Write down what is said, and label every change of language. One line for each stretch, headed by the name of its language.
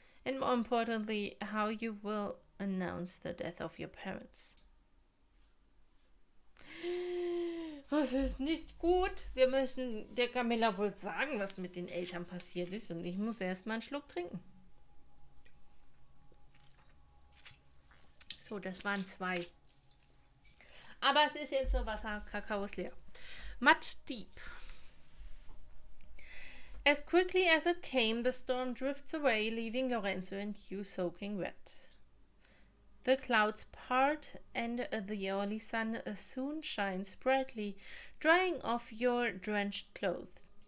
English: And more importantly, how you will announce the death of your parents.
German: Das ist nicht gut. Wir müssen der Camilla wohl sagen, was mit den Eltern passiert ist. Und ich muss erst mal einen Schluck trinken. So, das waren 2. Aber es ist jetzt so Wasser, Kakao ist leer. Mud deep.
English: As quickly as it came, the storm drifts away, leaving Lorenzo and you soaking wet. The clouds part, and the early sun soon shines brightly, drying off your drenched clothes.